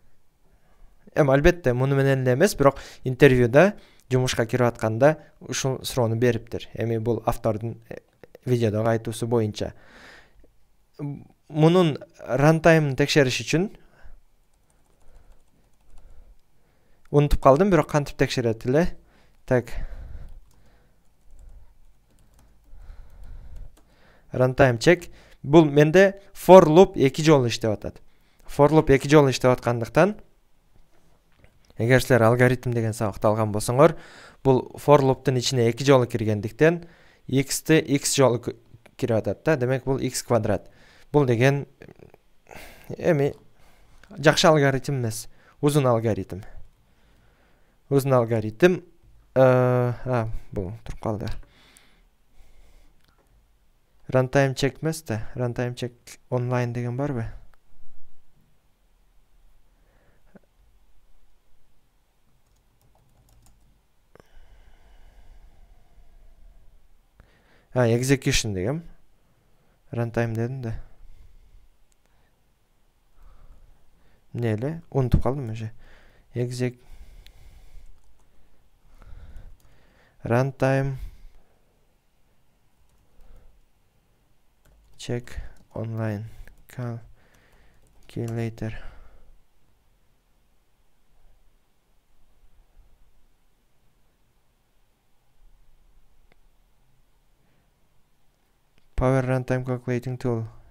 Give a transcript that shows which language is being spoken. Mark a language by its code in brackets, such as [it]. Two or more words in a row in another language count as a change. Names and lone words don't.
[ky] Албетте, муну менен эле эмес, бирок интервьюда жумушка кирип атканда ушул суроону бериптир. Эми бул автордун видеодогу айтуусу боюнча. Мунун рантаймын текшериш үчүн унутуп калдым, бирок кантип текшерет эле. Так. [en] Runtime check. [ky] Бул менде [en] for loop [ky] 2 жолу иштеп атат. [en] For loop [ky] 2 жолу иштеп аткандыктан, эгер силер алгоритм деген сабакты алган болсоңор, бул [en] for loop'тун [ky] ичине 2 жолу киргендиктен x'ти x жолу кирип атат да. Демек бул x квадрат. Бул деген эми жакшы алгоритм эмес, узун алгоритм. Узун алгоритм бул туруп калды. [en] Runtime check [ky] эмес да. [en] Runtime check [ky] онлайн деген барбы? Execution дегем. Runtime дедим да. Не эле? Унутуп калдым уже. [en] Runtime check online calculator. Power runtime calculating tool.